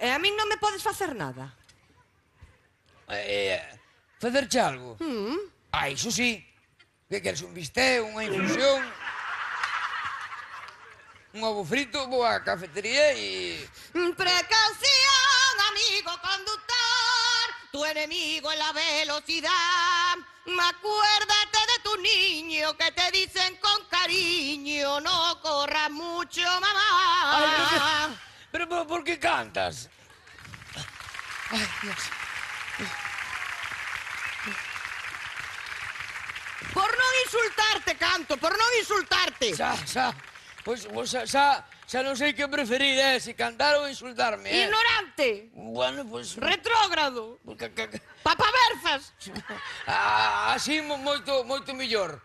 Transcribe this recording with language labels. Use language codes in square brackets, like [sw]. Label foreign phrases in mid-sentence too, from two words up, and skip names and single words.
[gl] E a min non me podes facer nada? Facerche algo? Ah, iso sí. Que queres un bistec, unha infusión? Un ovo frito, vou á cafetería e... [es] Precaución, amigo conductor, tu enemigo es la velocidad. Acuérdate de tu niño que te dicen con cariño, no corras mucho, mamá. [gl] Pero por que cantas? Ai, Dios. Por non insultarte, canto, por non insultarte. Xa. Pois xa non sei que preferir, se cantar ou insultarme, Ignorante, [es] Bueno, pois... [gl] retrógrado, [es] Pues, [gl] papaverzas. así moito mellor.